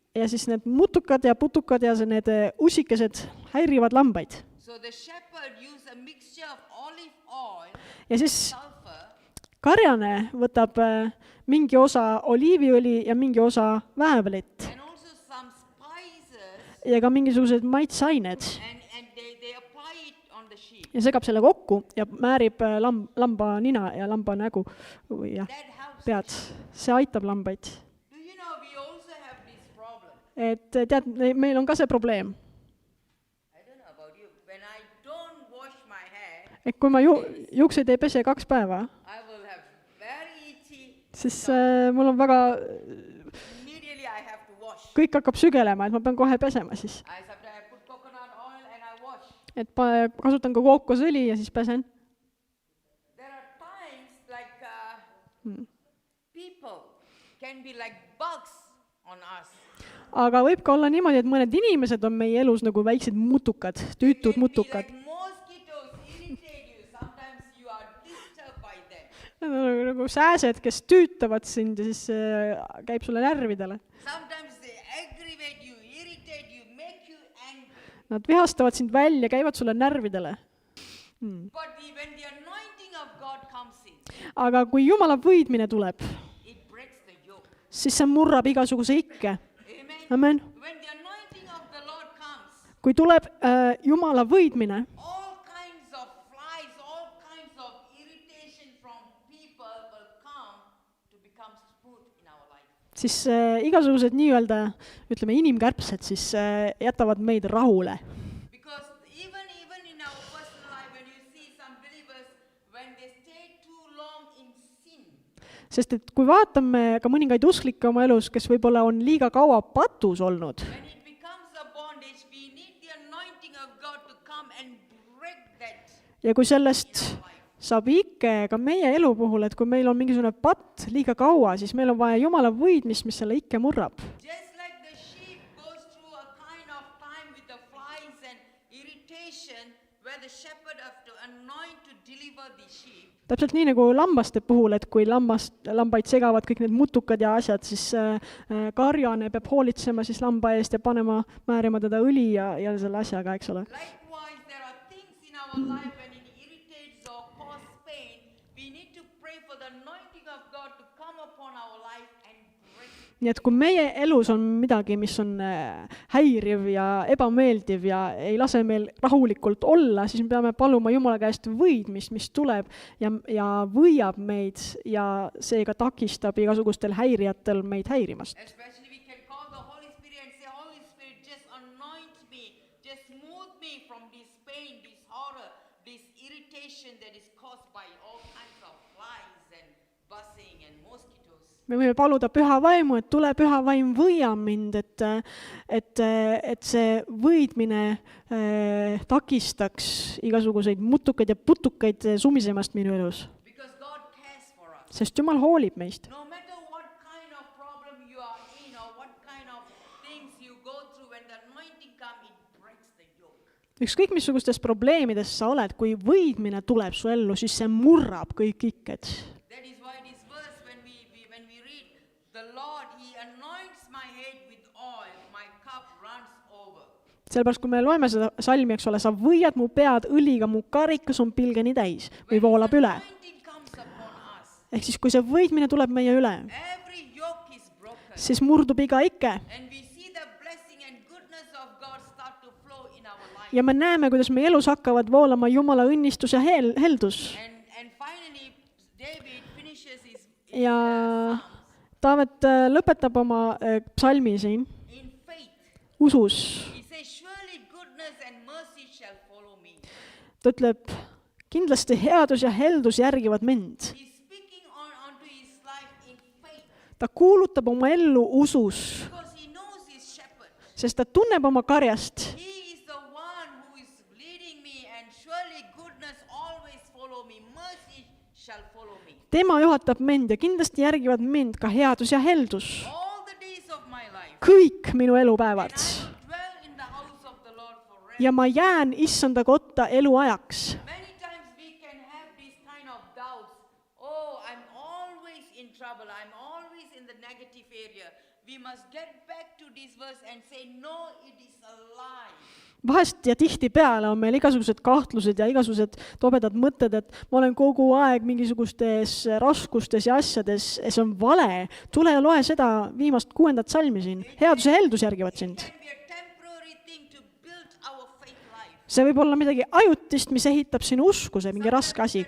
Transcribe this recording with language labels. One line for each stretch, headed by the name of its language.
Estonian: Ja siis need mutukad ja putukad ja need ussikesed häirivad lambaid.
English: So the shepherd used a mixture of olive oil,
Estonian: Ja siis
English: sulfur,
Estonian: karjane võtab mingi osa oliiviõli ja mingi osa väävlit
English: and also some spices,
Estonian: ja ka mingisugused maitseained
English: and they apply it on the sheep.
Estonian: ja segab selle kokku ja määrib lamba nina ja lamba nägu ja
English: That helps.
Estonian: pead. See aitab lambaid.
English: Do you know we also have this problem?
Estonian: Et tead, meil on ka see probleem,
English: I don't know about you. When I don't wash my hair,
Estonian: et kui ma juukseid ei pese 2 päeva,
English: I will have very itchy.
Estonian: siis mul on väga,
English: Immediately I have to wash.
Estonian: kõik hakkab sügelema, et ma pean kohe pesema siis.
English: Sometimes I put coconut oil and I wash.
Estonian: Et kasutan ka kookosõli ja siis pesen.
English: There are times like people can be like bugs on us.
Estonian: Aga võib ka olla niimoodi, et mõned inimesed on meie elus nagu väiksed mutukad, tüütud
English: Can be
Estonian: mutukad.
English: like mosquitoes irritate you. Sometimes you are disturbed by them.
Estonian: Need on nagu sääsed, kes tüütavad sind ja siis käib sulle närvidele.
English: Sometimes they aggravate you, irritate you, make you angry.
Estonian: Nad vihastavad sind välja, käivad sulle närvidele.
English: But when the anointing of God comes in,
Estonian: Aga kui Jumala võidmine tuleb,
English: it breaks the yoke.
Estonian: siis see murrab igasuguse ikke.
English: Amen.
Estonian: Amen.
English: When the anointing of the Lord comes,
Estonian: Kui tuleb Jumala võidmine,
English: all kinds of flies, all kinds of irritation from people will come to become smooth in our life.
Estonian: siis igasugused nii-öelda, ütleme, inimkärbsed siis jätavad meid rahule.
English: Because even in our personal life, when you see some believers, when they stay too long in sin,
Estonian: Sest et kui vaatame ka mõningaid usklikke oma elus, kes võib-olla on liiga kaua patus olnud,
English: when it becomes a bondage, we need the anointing of God to come and break that
Estonian: ja kui sellest
English: in our life.
Estonian: saab ikke ka meie elu puhul, et kui meil on mingisugune patt liiga kaua, siis meil on vaja Jumala võidmist, mis selle ikke murrab.
English: Just like the sheep goes through a kind of time with the flies and irritation, where the shepherd have to anoint to deliver the sheep.
Estonian: Täpselt nii nagu lambaste puhul, et kui lambaid segavad kõik need mutukad ja asjad, siis karjane peab hoolitsema siis lamba eest ja määrima teda õli ja selle asjaga, eks ole.
English: Likewise, there are things in our life when it irritates or causes pain, we need to pray for the anointing of God to come upon our life and break it.
Estonian: Nii et kui meie elus on midagi, mis on häiriv ja ebameeldiv ja ei lase meil rahulikult olla, siis me peame paluma Jumala käest võidmist, mis tuleb ja võiab meid ja seega takistab igasugustel häirijatel meid häirimast.
English: Especially we can call the Holy Spirit and say, Holy Spirit, just anoint me, just smooth me from this pain, this horror, this irritation that is caused by all kinds of flies and buzzing and mosquitoes.
Estonian: Me võime paluda püha vaimu, et tule püha vaim, võia mind, et see võidmine takistaks igasuguseid mutukaid ja putukaid sumisemast minu elus.
English: Because God cares for us.
Estonian: Sest Jumal hoolib meist.
English: No matter what kind of problem you are in or what kind of things you go through, when the anointing comes, it breaks the yoke.
Estonian: Ükskõik missugustes probleemides sa oled, kui võidmine tuleb su ellu, siis see murrab kõik ikked.
English: That is why this verse, when we read, the Lord, He anoints my head with oil, my cup runs over.
Estonian: Sellepärast, kui me loeme seda salmi, eks ole, sa võiad mu pead õliga, mu karikas on pilgeni täis või voolab üle.
English: Anointing comes upon us,
Estonian: Ehk siis, kui see võidmine tuleb meie üle,
English: every yoke is broken.
Estonian: siis murdub iga ikke.
English: And we see the blessing and goodness of God start to flow in our life.
Estonian: Ja me näeme, kuidas meie elus hakkavad voolama Jumala õnnistus ja heldus.
English: And finally, David finishes his
Estonian: Ja
English: Psalms
Estonian: Taavet lõpetab oma psalmi siin
English: in faith.
Estonian: usus.
English: He says, surely goodness and mercy shall follow me.
Estonian: Ta ütleb, kindlasti headus ja heldus järgivad mind.
English: He's speaking onto his
Estonian: ta kuulutab oma ellu usus,
English: because he knows his shepherd.
Estonian: sest ta tunneb oma karjast.
English: He is the one who is leading me, and surely goodness always follow me, mercy shall follow me.
Estonian: Tema juhatab mind ja kindlasti järgivad mind ka headus ja heldus.
English: All the days of my life.
Estonian: Kõik minu elupäevad.
English: I will dwell in the house of the Lord forever.
Estonian: Ja ma jään issanda kotta eluajaks.
English: Many times we can have these kind of doubts. Oh, I'm always in trouble. I'm always in the negative area. We must get back to this verse and say, no, it is a lie.
Estonian: Vahest ja tihtipeale on meil igasugused kahtlused ja igasugused tobedad mõtted, et ma olen kogu aeg mingisugustes raskustes ja asjades, see on vale. Tule ja loe seda viimast 6. salmi siin. Headus ja heldus järgivad sind.
English: It can be a temporary thing to build our faith life.
Estonian: See võib olla midagi ajutist, mis ehitab sinu usku, see mingi raske asi.